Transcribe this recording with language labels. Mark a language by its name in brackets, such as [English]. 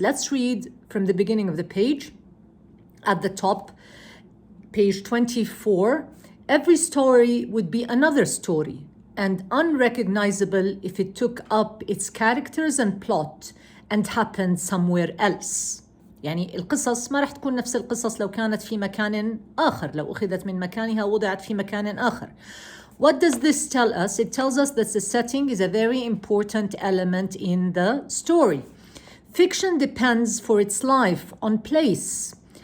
[English] Let's read from the beginning of the page. At the top, page 24, every story would be another story and unrecognizable if it took up its characters and plot and happened somewhere else. [Arabic] يعني القصص ما راح تكون نفس القصص لو كانت في مكان آخر، لو أخذت من مكانها ووضعت في مكان آخر. [English] What does this tell us? It tells us that the setting is a very important element in the story. Fiction depends for its life on place.